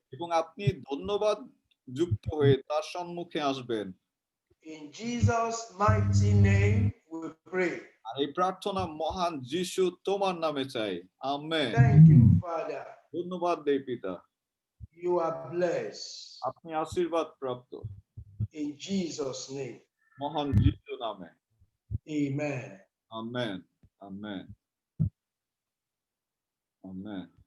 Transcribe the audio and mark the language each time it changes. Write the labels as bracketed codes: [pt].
[bn] এবং আপনি ধন্যবাদ যুক্ত হয়ে তার সম্মুখে আসবেন। [en] In Jesus' mighty name we pray. [bn] আর এই প্রার্থনা মহান যিশু তোমার নামে চাই আমেন। [en] Thank you, Father. [bn] ধন্যবাদ দেই পিতা, [en] You are blessed. [bn] আপনি আশীর্বাদ প্রাপ্ত [en] In Jesus' name. [bn] মহান যিশু নামে [en] Amen. [bn] Amen amen amen.